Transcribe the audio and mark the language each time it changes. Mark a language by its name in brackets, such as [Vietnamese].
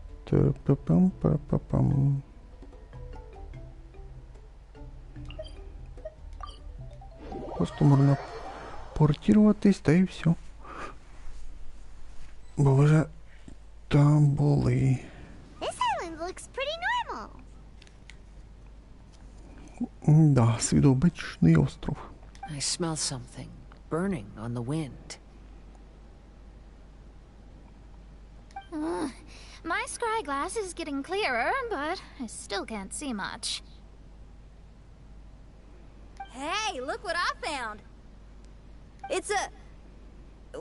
[Ukrainian] Та-па-пам-па-па-пам. Просто можна портуватись, та і все. Бо вже там були. [English] This island looks pretty normal. [Ukrainian] Да, з виду обичний остров. [English] I smell something burning on the wind. My scry glass is getting clearer, but I still can't see much. Hey, look what I found! It's a...